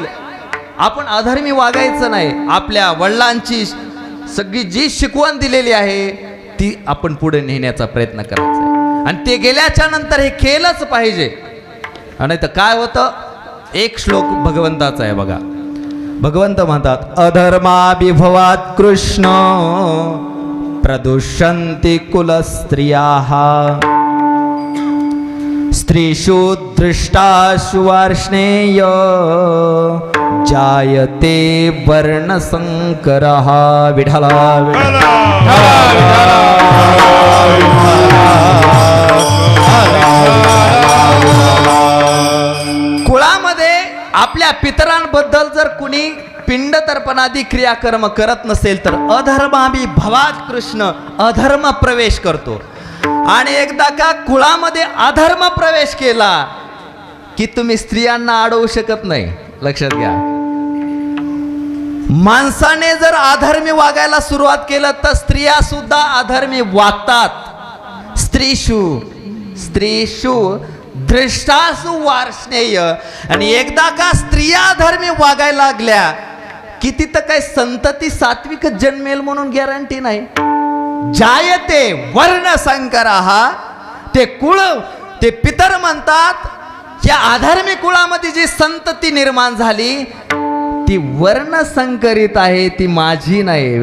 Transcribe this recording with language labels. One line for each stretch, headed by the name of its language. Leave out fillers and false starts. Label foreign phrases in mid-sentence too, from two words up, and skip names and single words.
Marathi: आपण अधर्मी वागायचं नाही. आपल्या वडिलांची सगळी जी शिकवण दिलेली आहे ती आपण पुढे नेण्याचा प्रयत्न करायचा आहे. आणि ते गेल्याच्या नंतर हे केलंच पाहिजे. आणि तर काय होतं, एक श्लोक भगवंताचा आहे बघा. भगवंत म्हणतात,
Sanskrit: अधर्माभिभवात कृष्ण प्रदुष्यन्ति कुलस्त्रियाः स्त्रीषु दृष्टाशु वार्ष्णेय जायते वर्णसंकरः.
Marathi: विठला कुळामध्ये आपल्या पितरांबद्दल जर कुणी पिंड तर्पणादी क्रियाकर्म करत नसेल तर
Sanskrit: अधर्माभिभवात कृष्ण
Marathi: अधर्म प्रवेश करतो. आणि एकदा का कुळामध्ये अधर्म प्रवेश केला की तुम्ही स्त्रियांना अडवू शकत नाही, लक्षात घ्या. माणसाने जर अधर्मी वागायला सुरुवात केलं तर स्त्रिया सुद्धा अधर्मी वागतात.
Sanskrit: स्त्रीषु दृष्टासु वार्ष्णेय.
Marathi: आणि एकदा का स्त्रिया अधर्मी वागायला लागल्या की तिथं काही संतती सात्विक जन्मेल म्हणून गॅरंटी नाही.
Sanskrit: जायते वर्ण संकरः.
Marathi: ते कुळ, ते पितर म्हणतात या अधर्मी कुळामध्ये जी संतती निर्माण झाली ती वर्ण संकरित आहे, ती माझी नाही.